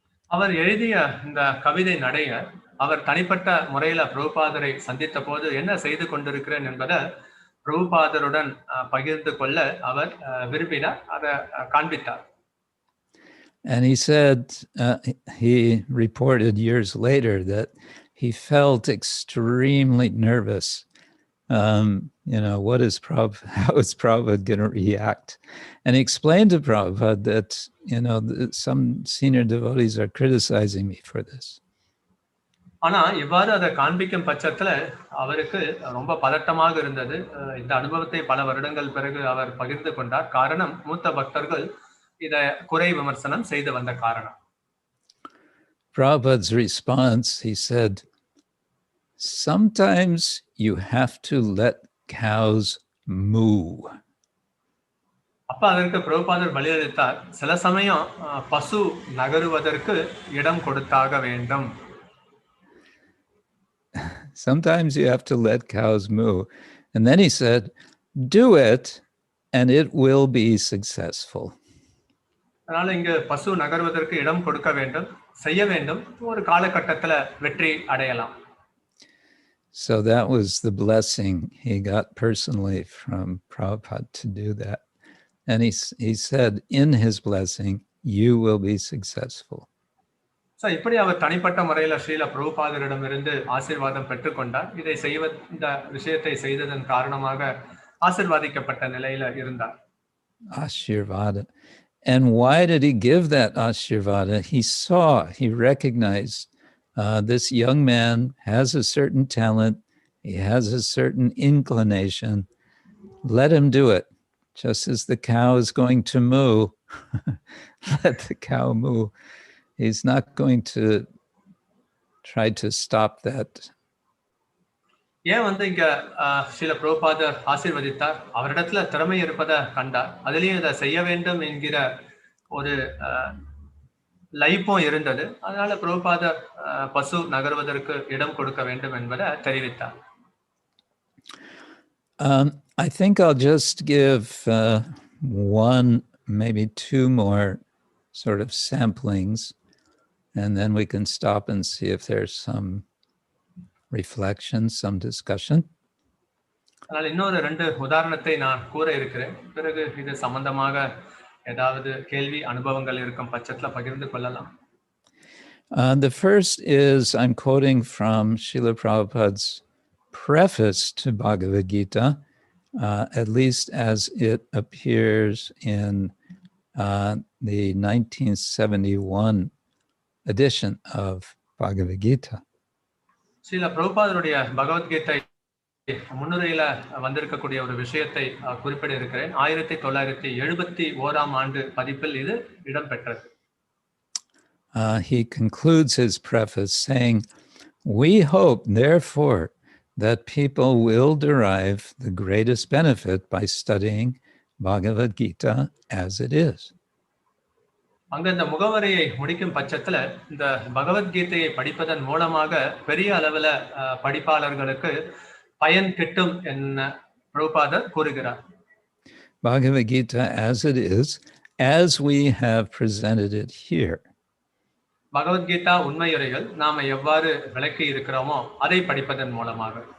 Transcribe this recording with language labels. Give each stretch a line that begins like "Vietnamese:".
Tamil: அவர் எழுதிய இந்த கவிதை நடைய அவர் தனிப்பட்ட முறையில பிரபுபாதரை சந்தித்த போது என்ன செய்து கொண்டிருக்கிறேன் என்பதை பிரபுபாதருடன் பகிர்ந்து கொள்ள அவர் விரும்பினார், அதை காண்பித்தார்.
English: And he said, he reported years later that he felt extremely nervous. How is Prabhupada going to react? And he explained to Prabhupada that, some senior devotees are criticizing me for this.
Tamil: ஆனா இவ்வாறு அதை காண்பிக்கும் பட்சத்துல அவருக்கு ரொம்ப பதட்டமாக இருந்தது. இந்த அனுபவத்தை பல வருடங்கள் பிறகு அவர் பகிர்ந்து கொண்டார். காரணம், மூத்த பக்தர்கள் இதை குறை விமர்சனம் செய்து வந்த காரணம்.
English: Prabhupada's response, he said, sometimes you have to let cows moo.
Tamil: அப்ப அதற்கு பிரபுபாதர் பதிலளித்தார், சில சமயம் பசு நகருவதற்கு இடம் கொடுத்தாக வேண்டும்.
English: Sometimes you have to let cows moo. And then he said, do it and it will be successful.
Tamil: அதனால இங்கு பசு நகர்வதற்கு இடம் கொடுக்க வேண்டும், செய்ய வேண்டும், ஒரு காலகட்டத்துல வெற்றி அடையலாம்.
English: So that was the blessing he got personally from Prabhupada to do that. And he said, in his blessing, you will be successful.
Tamil: So இப்படி அவர் தனிப்பட்ட முறையில ஸ்ரீல பிரபுபாதரிடமிருந்து ஆசீர்வாதம் பெற்றுக்கொண்டார். இந்த விஷயத்தை செய்ததன் காரணமாக ஆசீர்வாதிக்கப்பட்ட நிலையில இருந்தார்.
English: Ashirvada. And why did he give that Ashirvada? He recognized this young man has a certain talent, he has a certain inclination. Let him do it. Just as the cow is going to moo, let the cow moo. He's not going to try to stop that.
Tamil: ஏன் இங்க ஸ்ரீல பிரபுபாதர் ஆசீர்வதித்தார்? அவரிடத்துல திறமை இருப்பதை கண்டார். அதுலயும் இதை செய்ய வேண்டும் என்கிற ஒரு லைப்பும் இருந்தது. அதனால பிரபுபாதர் பசு நகர்வதற்கு இடம் கொடுக்க வேண்டும் என்பதை தெரிவித்தார்.
English: I think I'll just give one, maybe two more sort of samplings, and then we can stop and see if there's some reflection, some discussion.
Tamil: அதனால இன்னொரு 2 உதாரணத்தை நான் கூற இருக்கிறேன். பிறகு இது சம்பந்தமாக ஏதாவது கேள்வி, அனுபவங்கள் இருக்கும் பட்சத்துல பகிர்ந்து கொள்ளலாம்.
English: The first is, I'm quoting from Srila Prabhupada's preface to Bhagavad-Gita, at least as it appears in the 1971 edition of Bhagavad-Gita.
Tamil: Srila பிரபுபாதருடைய Bhagavad Gita முன்னுரையில வந்திருக்கக்கூடிய ஒரு விஷயத்தை குறிப்பிட இருக்கிறேன். 1971 ஆண்டு பதிப்பில் இது இடம்பெற்றது.
English: He concludes his preface saying, "We hope, therefore, that people will derive the greatest benefit by studying Bhagavad-Gita as it is."
Tamil: அங்க இந்த முகவரியை முடிக்கும் பட்சத்துல இந்த பகவத்கீதையை படிப்பதன் மூலமாக பெரிய அளவுல படிப்பாளர்களுக்கு பயன் கிட்டும் என்ன பிரபுபாதர் கூறுகிறார்.
English: Bhagavad-Gita as it is, as we have presented it here.
Tamil: Bhagavad Gita உண்மையுரைகள் நாம எவ்வாறு விளக்கி இருக்கிறோமோ அதை படிப்பதன் மூலமாக.